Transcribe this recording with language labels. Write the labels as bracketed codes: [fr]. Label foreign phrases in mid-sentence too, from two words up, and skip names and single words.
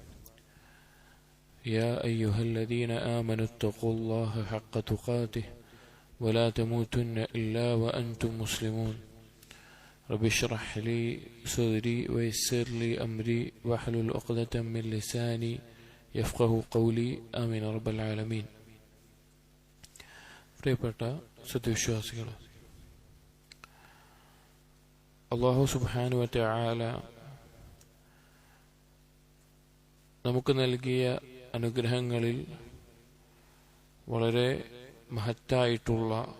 [ar] يا أيها الذين آمنوا اتقوا الله حق تقاته ولا تموتن إلا وأنتم مسلمون. رب اشرح لي صدري ويسر لي أمري واحلل عقدة من لساني يفقه قولي آمين رب العالمين. [ml] പ്രിയപ്പെട്ട സത്യവിശ്വാസികളെ, [ar] الله سبحانه وتعالى [ml] നമുക്ക് നൽകിയ അനുഗ്രഹങ്ങളിൽ വളരെ മഹത്തായിട്ടുള്ള,